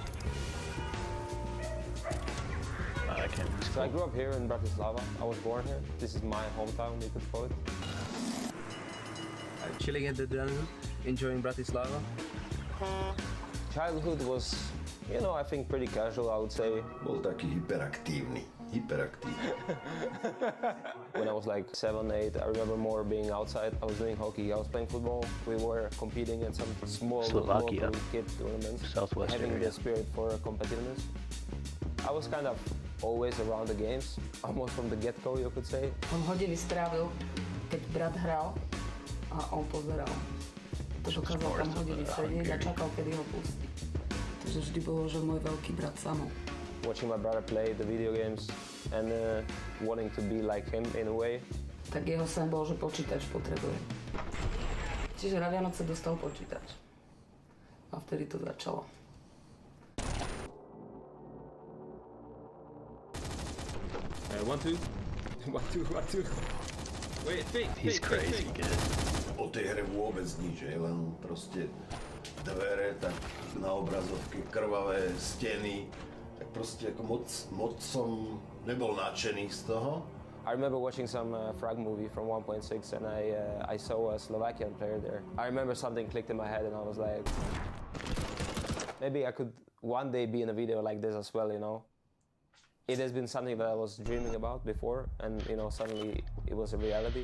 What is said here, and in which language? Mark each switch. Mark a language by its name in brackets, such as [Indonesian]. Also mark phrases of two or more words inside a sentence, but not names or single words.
[English] So I grew up here in Bratislava. I was born here. This is my hometown, you could call it. I'm chilling at the Adrenaline, enjoying Bratislava. Childhood was, you know, I think pretty casual, I would say. [Slovak] Bol taký hyperaktívny. [English] When I was like 7, 8, I remember more being outside. I was doing hockey, I was playing football. We were competing in some small Slovakia. local kid tournaments. Southwest having area. the spirit for competitiveness. I was kind of always around the games, almost from the get-go, you could say. [Slovak] On hodiny strávil, keď brat hral a on pozeral. To dokázal tam hodiny sedieť a čakal, kedy ho pustí. Takže vždy bolo, že môj veľký brat samou. [English] Watching my brother play the video games and wanting to be like him in a way. [Slovak] Tak jeho sen bol, že počítač potrebuje. Čiže na Vianoce dostal počítač. A vtedy to začalo. [English] One, two. Wait, fake. He's crazy good. [Slovak] O tej hre vôbec nič, len proste dvere, tak na obrazovke krvavé steny, tak proste ako moc som nebol nadšený z toho. [English] I remember watching some frag movie from 1.6 and I saw a Slovakian player there. I remember something clicked in my head and I was like, maybe I could one day be in a video like this as well, you know. It has been something that I was dreaming about before, and you know, suddenly it was a reality.